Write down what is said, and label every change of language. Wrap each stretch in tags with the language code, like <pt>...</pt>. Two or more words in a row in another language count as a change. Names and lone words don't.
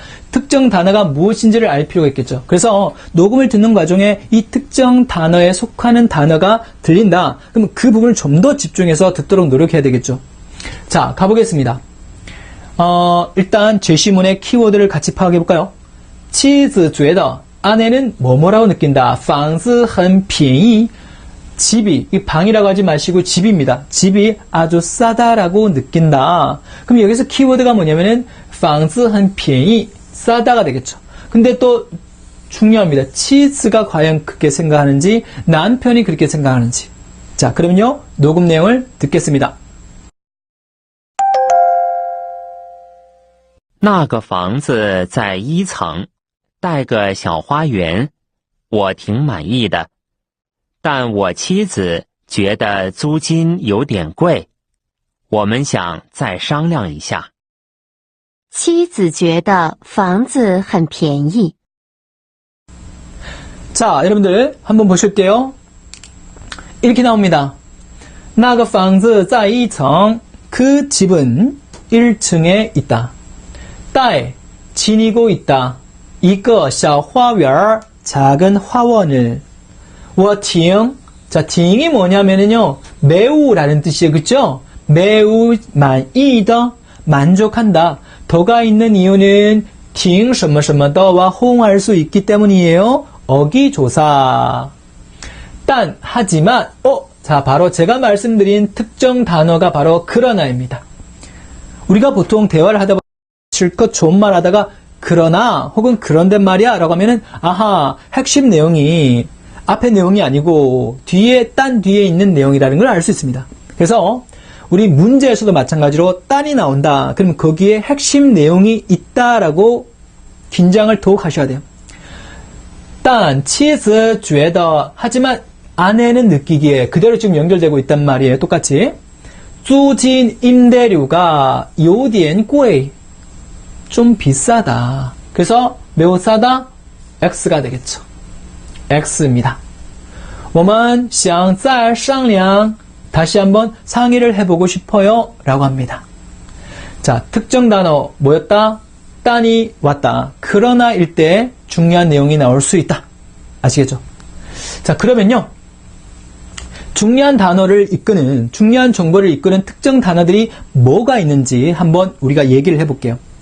<ko>특정 단어가 무엇인지를 알 필요가 있겠죠. 그래서 녹음을 듣는 과정에 이 특정 단어에 속하는 단어가 들린다. 그럼 그 부분을 좀 더 집중해서 듣도록 노력해야 되겠죠. 자, 가보겠습니다. 일단 제시문의 키워드를 같이 파악해 볼까요?</ko> <zh>妻子觉得</zh> <ko>아내는 뭐뭐라고 느낀다.</ko> <zh>房子很便宜</zh> <ko>집이, 이 방이라고 하지 마시고 집입니다. 집이 아주 싸다라고 느낀다. 그럼 여기서 키워드가 뭐냐면은</ko> <zh>房子很便宜</zh> <ko>싸다가 되겠죠. 근데 또 중요합니다. 치즈가 과연 그렇게 생각하는지 남편이 그렇게 생각하는지. 자, 그러면요 녹음 내용을 듣겠습니다.</ko> <zh>那个房子在1层，带个小花园，我挺满意的。但我妻子觉得租金有点贵，我们想再商量一下。妻子觉得房子很便宜。</zh> <ko>자, 여러분들 한번 보실게요. 이렇게 나옵니다.</ko> <zh>那个房子在1层,</zh> <ko>그 집은 1층에 있다. 带, 지니고 있다.</ko> <zh>一个小花园,</zh> <ko>작은 화원을.</ko> <zh>我挺,</zh> <ko>자, 挺이 뭐냐면은요, 매우라는 뜻이에요. 그쵸? 매우 满意的, 만족한다. 더가 있는 이유는</ko> <zh>挺什么什么的</zh> <ko>와 호응할 수 있기 때문이에요. 어기조사. 단, 하지만, 자, 바로 제가 말씀드린 특정 단어가 바로 그러나입니다. 우리가 보통 대화를 하다 보면 실컷 좋은 말 하다가 그러나 혹은 그런데 말이야 라고 하면은 아하, 핵심 내용이 앞에 내용이 아니고 딴 뒤에 있는 내용이라는 걸 알 수 있습니다. 그래서 우리 문제에서도 마찬가지로 딴이 나온다. 그럼 거기에 핵심 내용이 있다라고 긴장을 더욱 하셔야 돼요.</ko> <zh>但妻子觉得</zh> <ko>하지만 아내는 느끼기에 그대로 지금 연결되고 있단 말이에요. 똑같이 租金 임대료가</ko> <zh>有点贵</zh> <ko>좀 비싸다. 그래서 매우 싸다 X가 되겠죠. X입니다.</ko> <zh>我们想再商量</zh> <ko>다시 한번 상의를 해보고 싶어요 라고 합니다. 자, 특정 단어 뭐였다? 딴이 왔다. 그러나 일 때 중요한 내용이 나올 수 있다. 아시겠죠? 자, 그러면요. 중요한 단어를 이끄는, 중요한 정보를 이끄는 특정 단어들이 뭐가 있는지 한번 우리가 얘기를 해볼게요.</ko>